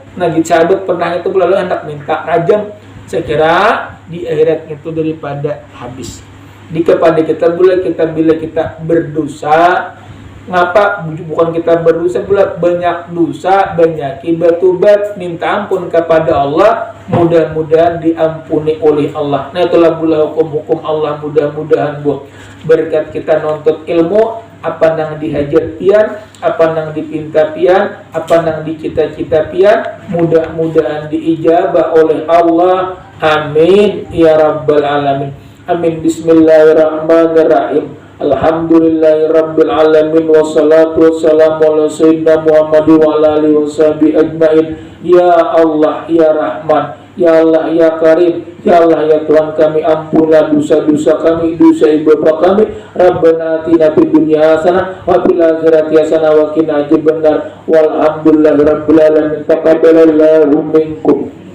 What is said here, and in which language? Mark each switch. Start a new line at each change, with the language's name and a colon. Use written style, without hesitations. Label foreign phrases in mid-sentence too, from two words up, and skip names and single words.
Indonesian: Nah, sahabat pernah itu lalu hendak minta rajam, saya kira di akhirat itu daripada habis. Di kepada kita bila kita berdosa, ngapa bukan kita berdosa pula, banyak dosa, banyak bertobat, minta ampun kepada Allah, mudah-mudahan diampuni oleh Allah. Nah, itulah pula hukum-hukum Allah.
Banjar: Mudah-mudahan berkat kita nuntut ilmu, apa nang dihajat pian, apa nang dipinta pian, apa nang dicita-cita pian, mudah-mudahan diijabah oleh Allah.
Arabic: آمين يا رب العالمين. آمين. بسم الله الرحمن الرحيم. الحمد لله رب العالمين، والصلاة والسلام على سيدنا محمد وعلى آله وصحبه أجمعين. يا الله يا رحمن، يا الله يا كريم، يا الله
Indonesian: ya Tuhan kami, ampunlah dosa-dosa kami, dosa ibu bapak kami.
Arabic: ربنا آتنا في الدنيا حسنة وفي الآخرة حسنة وقنا عذاب النار. والحمد لله رب العالمين. تقبل الله منكم.